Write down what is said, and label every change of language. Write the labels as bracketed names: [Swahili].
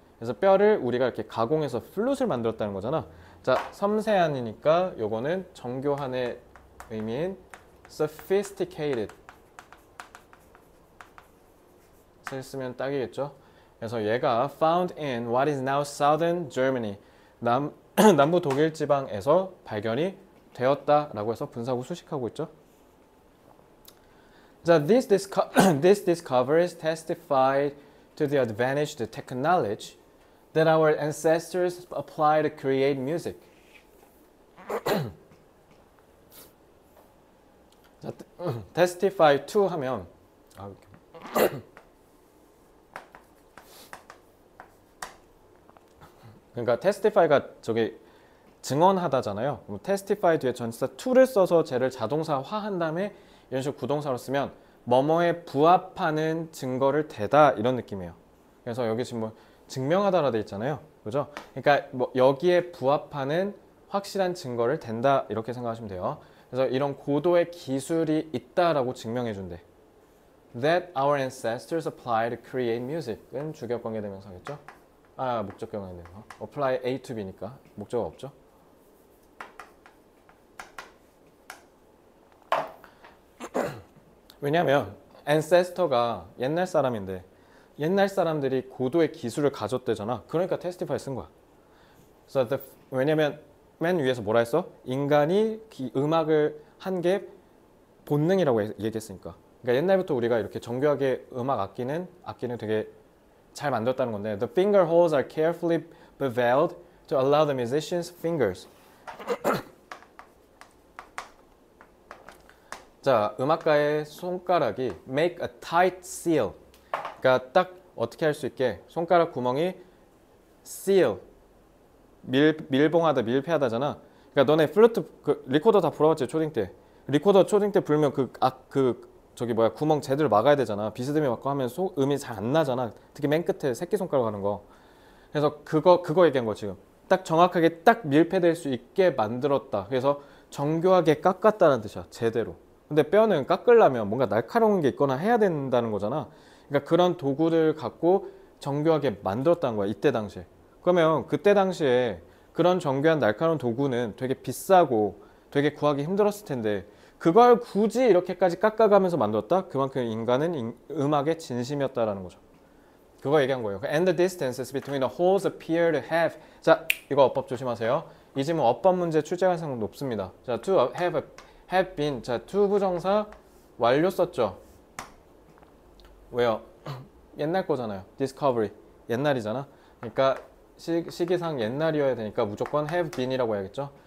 [Korean] 그래서 뼈를 우리가 이렇게 가공해서 플룻을 만들었다는 거잖아. 자, 섬세한이니까 요거는 정교한의 의미인 sophisticated 쓰면 딱이겠죠. 그래서 얘가 [English] found in what is now southern Germany, [Korean] 남부 독일 지방에서 발견이 되었다라고 해서 분사구 수식하고 있죠. [English] 자, these discoveries testified to the advantage, the technology that our ancestors applied to create music. [Korean] 자, testify to 하면 그러니까 testify가 저기 증언하다잖아요. testify 뒤에 전치사 to를 써서 쟤를 자동사화한 다음에 이런 식으로 구동사로 쓰면 뭐뭐에 부합하는 증거를 대다 이런 느낌이에요. 그래서 여기 지금 뭐 증명하다라 돼 있잖아요. 그죠? 그러니까 뭐 여기에 부합하는 확실한 증거를 댄다 이렇게 생각하시면 돼요. 그래서 이런 고도의 기술이 있다라고 증명해 준대. [English] That our ancestors applied to create music은 [Korean] 주격 관계대명사겠죠? 아, 목적격 관계대명사. apply A to B니까 목적어 없죠? 왜냐면 ancestor가 옛날 사람인데 옛날 사람들이 고도의 기술을 가졌대잖아. 그러니까 testify 쓴 거야. 그래서 왜냐면 맨 위에서 뭐라 했어? 인간이 음악을 한 게 본능이라고 얘기했으니까. 그러니까 옛날부터 우리가 이렇게 정교하게 음악 악기는 되게 잘 만들었다는 건데 [English] The finger holes are carefully beveled to allow the musician's fingers. 자, [Korean] 음악가의 손가락이 [English] make a tight seal. [Korean] 그러니까 딱 어떻게 할 수 있게 손가락 구멍이 seal 밀봉하다 밀폐하다잖아. 그러니까 너네 플루트 리코더 다 불어봤지 초딩 때. 리코더 초딩 때 불면 저기 뭐야 구멍 제대로 막아야 되잖아. 비스듬히 막고 하면 음이 잘 안 나잖아. 특히 맨 끝에 새끼손가락 하는 거. 그래서 그거 얘기한 거 지금. 딱 정확하게 딱 밀폐될 수 있게 만들었다. 그래서 정교하게 깎았다는 뜻이야. 제대로. 근데 뼈는 깎으려면 뭔가 날카로운 게 있거나 해야 된다는 거잖아. 그러니까 그런 도구를 갖고 정교하게 만들었다는 거야. 이때 당시에. 그러면 그때 당시에 그런 정교한 날카로운 도구는 되게 비싸고 되게 구하기 힘들었을 텐데 그걸 굳이 이렇게까지 깎아가면서 만들었다? 그만큼 인간은 음악의 진심이었다라는 거죠. 그거 얘기한 거예요. [English] And the distances between the holes appear to have. [Korean] 자, 이거 어법 조심하세요. 이 질문 어법 문제 출제 가능성 높습니다. 자, [English] to have been. [Korean] 자, to 부정사 완료 썼죠. 왜요? 옛날 거잖아요. discovery. 옛날이잖아. 그러니까 시기상 옛날이어야 되니까 무조건 have been이라고 해야겠죠.